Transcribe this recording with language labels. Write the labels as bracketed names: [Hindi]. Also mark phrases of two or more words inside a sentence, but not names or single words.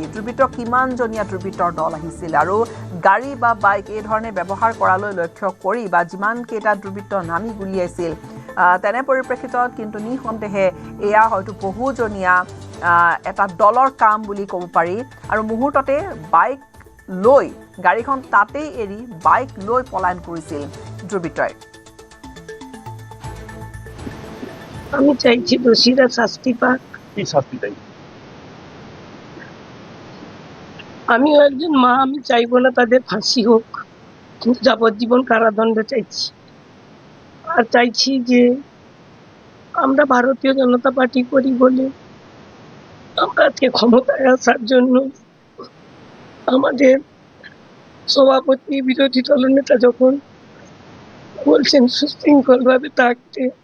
[Assamese] দুৰ্বৃত্ত কিমানজনীয়া দুৰ্বৃত্তৰ দল আহিছিল, আৰু গাড়ী বা বাইক এই ধৰণে ব্যৱহাৰ কৰালৈ লক্ষ্য কৰি বা যিমানকেইটা দুৰ্বৃত্ত নামি গুলিয়াইছিল, তেনে পৰিপ্ৰেক্ষিতত কিন্তু নিঃসন্দেহে এয়া হয়তো বহুজনীয়া এটা দলৰ কাম বুলি ক'ব পাৰি। আৰু মুহূৰ্ততে বাইক লৈ গাড়ীখন তাতেই এৰি বাইক লৈ পলায়ন কৰিছিল দুৰ্বৃত্তই। [Bangla] আমি চাইছি দোষীরা শাস্তি পাক। কি শাস্তি চাই? আমিও একজন মা, আমি চাইবো না তাদের ফাঁসি হোক, কিন্তু যাবজ্জীবন কারাদণ্ড চাইছি। আর চাইছি যে আমরা ভারতীয় জনতা পার্টি করি বলে আমরা আজকে ক্ষমতায় আসার জন্য আমাদের সভাপতি বিরোধী দলনেতা যখন বলছেন সুশৃঙ্খল ভাবে থাকতে,